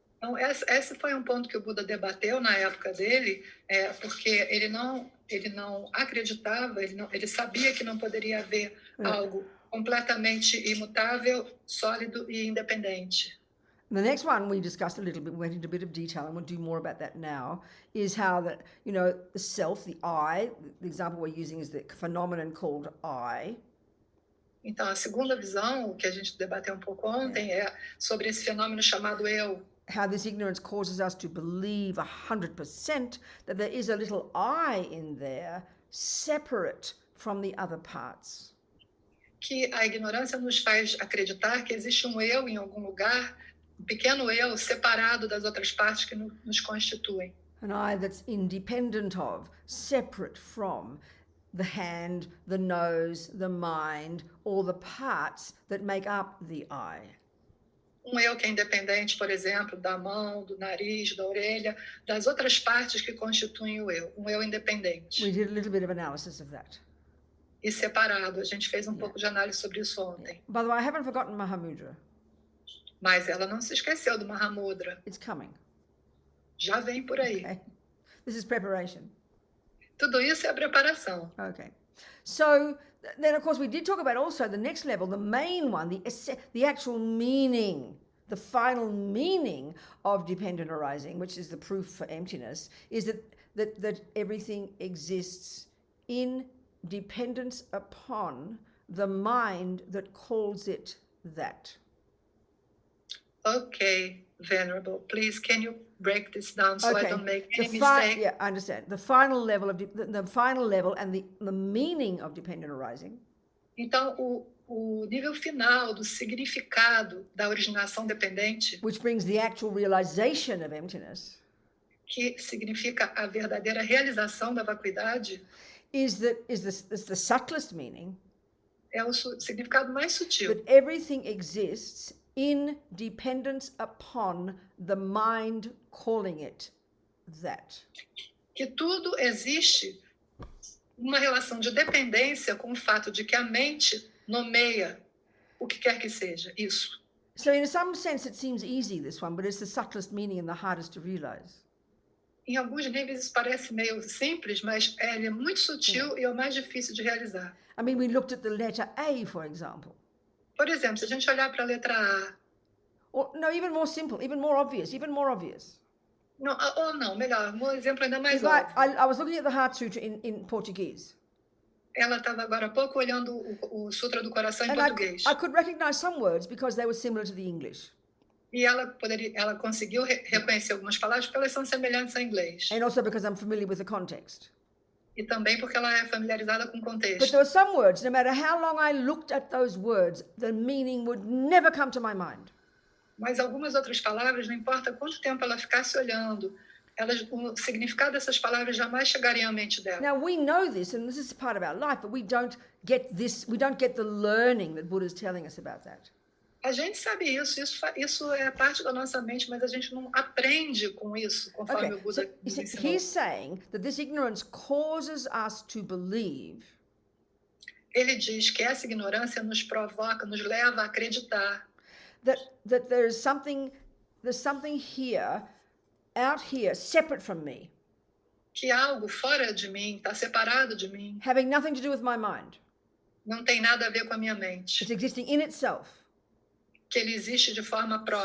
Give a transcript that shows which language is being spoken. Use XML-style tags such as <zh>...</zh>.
<pt>Então, esse foi um ponto que o Buda debateu na época dele, porque ele não acreditava, ele sabia que não poderia haver algo completamente imutável, sólido e independente.</pt> <en>The next one we discussed a little bit, we went into a bit of detail, and we'll do more about that now, is how that, the self, the I, the example we're using is the phenomenon called I.</en> <pt>Então, a segunda visão, o que a gente debateu um pouco ontem, é sobre esse fenômeno chamado eu.</pt> <en>How this ignorance causes us to believe 100% that there is a little I in there, separate from the other parts.</en> <pt>que a ignorância nos faz acreditar que existe um eu em algum lugar, um pequeno eu separado das outras partes que nos constituem.</pt> <en>An I that's independent of, separate from the hand, the nose, the mind, all the parts that make up the I.</en> <pt>Um eu que é independente, por exemplo, da mão, do nariz, da orelha, das outras partes que constituem o eu. Um eu independente.</pt> <en>We did a little bit of analysis of that.</en> <pt>E separado. A gente fez pouco de análise sobre isso ontem.</pt> <en>By the way, I haven't forgotten Mahamudra.</en> <pt>Mas ela não se esqueceu do Mahamudra.</pt> <en>It's coming.</en> <pt>Já vem por aí.</pt> <en>Okay. This is preparation.</en> <pt>Tudo isso é a preparação.</pt> <en>Okay. So then, of course, we did talk about also the next level, the main one, the actual meaning, the final meaning of dependent arising, which is the proof for emptiness, is that everything exists in dependence upon the mind that calls it that. Okay, Venerable, please, can you break this down so I don't make any Yeah, mistake? I understand. The final level of the final level and the meaning of dependent arising.</en> <pt>Então, o nível final do significado da originação dependente,</pt> <en>which brings the actual realization of emptiness,</en> <pt>que significa a verdadeira realização da vacuidade,</pt> <en>is the subtlest meaning.</en> <pt>É o significado mais sutil.</pt> <en>That everything exists in dependence upon the mind calling it that.</en> <pt>Que tudo existe uma relação de dependência com o fato de que a mente nomeia o que quer que seja isso.</pt> <en>So in some sense it seems easy, this one, but it's the subtlest meaning and the hardest to realize.</en> <pt>Em alguns níveis isso parece meio simples, mas ele é muito sutil e é o mais difícil de realizar.</pt> <en>I mean, we looked at the letter A, for example.</en> <pt>Por exemplo, se a gente olhar para a letra A.</pt> <en>Or no, even more simple, even more obvious.</en> <pt>Não, ou não, melhor, um exemplo ainda mais óbvio. óbvio.</pt> <en>I was looking at the Heart Sutra in Portuguese.</en> <pt>Ela estava agora há pouco olhando o Sutra do Coração em português.</pt> <en>I could recognize some words because they were similar to the English.</en> <pt>E ela conseguiu reconhecer algumas palavras porque elas são semelhantes ao inglês.</pt> <en>And also because I'm familiar with the context.</en> <pt>E também porque ela é familiarizada com o contexto.</pt> <en>But there were some words, no matter how long I looked at those words, the meaning would never come to my mind.</en> <pt>Mas algumas outras palavras, não importa quanto tempo ela ficasse olhando, o significado dessas palavras jamais chegaria à mente dela.</pt> <en>Now we know this, and this is part of our life, but we don't get the learning that Buddha is telling us about that.</en> <pt>A gente sabe isso é parte da nossa mente, mas a gente não aprende com isso, conforme o Buda nos ensinou.</pt> <en>He's saying that this ignorance causes us to believe.</en> <pt>Ele diz que essa ignorância nos provoca, nos leva a acreditar.</pt> <en>That there's something here, out here, separate from me.</en> <pt>Que algo fora de mim, está separado de mim.</pt> <en>Having nothing to do with my mind.</en> <pt>Não tem nada a ver com a minha mente.</pt> <en>It's existing in itself.</en> <pt>Que ele existe de forma própria.</pt>